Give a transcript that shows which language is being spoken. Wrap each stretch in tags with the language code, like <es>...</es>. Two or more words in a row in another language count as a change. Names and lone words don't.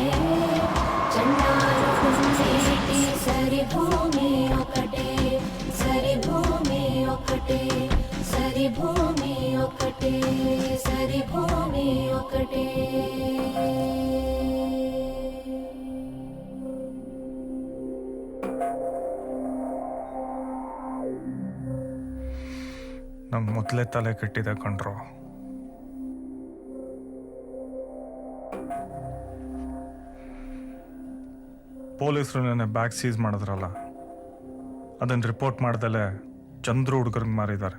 <te>చండాలు కుందేటి సరి భూమి ఒకటే, సరి భూమి ఒకటే, సరి భూమి ఒకటే, సరి భూమి ఒకటే.</te> <kn>ನಂಗೆ ಮೊದಲೇ ತಲೆ ಕೆಟ್ಟಿದೆ ಕಣ್ರೋ. ಪೊಲೀಸರು ನನ್ನ</kn> <en>bag seize</en> <kn>ಮಾಡಿದ್ರಲ್ಲ, ಅದನ್ನು ರಿಪೋರ್ಟ್ ಮಾಡ್ದಲೆ ಚಂದ್ರು ಹುಡುಗರಿಗೆ ಮಾರಿದ್ದಾರೆ.</kn>